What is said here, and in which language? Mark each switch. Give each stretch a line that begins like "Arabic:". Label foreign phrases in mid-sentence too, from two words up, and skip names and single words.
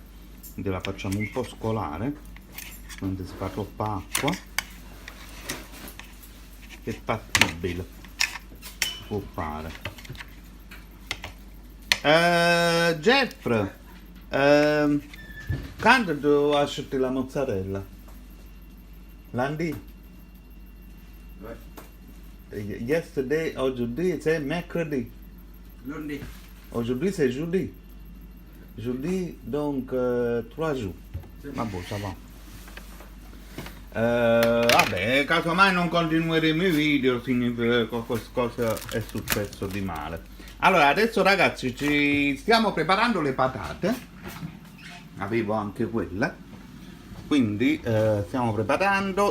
Italian: Quindi la facciamo un po' scolare, non si fa troppa acqua. È fattibile, si può fare. Jeff, quando tu accetti la mozzarella?
French: Lundi? Yesterday, aujourd'hui c'est mercredi. Lundi. Aujourd'hui c'est jeudi. Jeudi, donc 3 jours.
Italian: Ma boh,
French: ça va.
Italian: Vabbè, casomai non continueremo i video, significa che qualcosa è successo di male. Allora, adesso ragazzi ci stiamo preparando le patate. Avevo anche quelle. Quindi stiamo preparando.